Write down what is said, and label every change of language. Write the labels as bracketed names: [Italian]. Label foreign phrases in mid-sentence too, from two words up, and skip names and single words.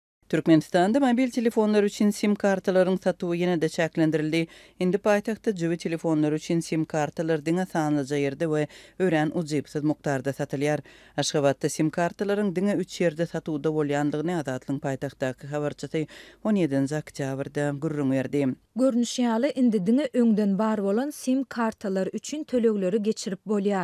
[Turkmen] Türkmenistan'da mobil telefonlar için sim kartaların satığı yine de çeklendirildi. Indi paytaxtda jibi telefonlar için sim kartalar diňe sanlyca ýerde we ören ujypsyz mukdarda satylýar. Aşgabatda sim kartaların diňe 3 ýerde satywda bolýandygyny Azatlyň paytaxtdaky habarçysy 17 oktýabrda gurrun berdi. Görnüşýaly indi diňe öňden bar bolan sim kartalar üçin tölegleri geçirip bolýar.